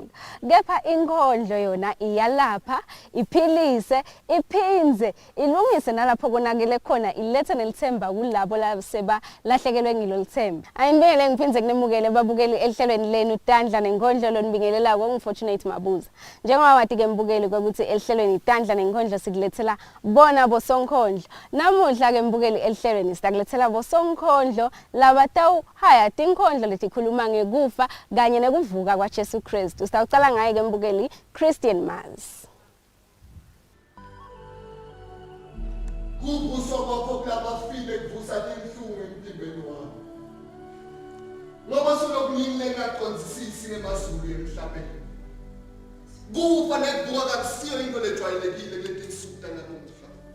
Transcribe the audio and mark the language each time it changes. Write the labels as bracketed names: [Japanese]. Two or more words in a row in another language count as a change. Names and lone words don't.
[Swati] Kepha inkondlo yona iyalapha, iphilise, iphinze, ilungise nalapho konakele khona, ilethe nelithemba kulabo labaseba lahlekelwe ngilo lithemba. Ayinibingelele ngiphinze kunemukele babukeli elihlelweni lenu Tandla nenkondlo lonibingelelako ngifortunate Mabuza. Njengoba wathi ke mbukeli ukuthi elihlelweni Tandla nenkondlo sikulethela bona bosonkondlo. Namuhla ke mbukeli elihlelweni sitakulethela bosonkondlo labata haya tinkondlo letikhuluma ngekufa kanye nekuvuka kwaJesu Kristu. Sitawucala ngaye ke mbukeli Christian Mars. Kubuso kwakho kulabafile kuvusa inhlungu emzimbeni wami. Ngoba sinokungingaqonzisisi ngemazulu emhlabeni. Kufa nekuvuka kakusiyo into lejwayelekile letinsuku tanamuhla.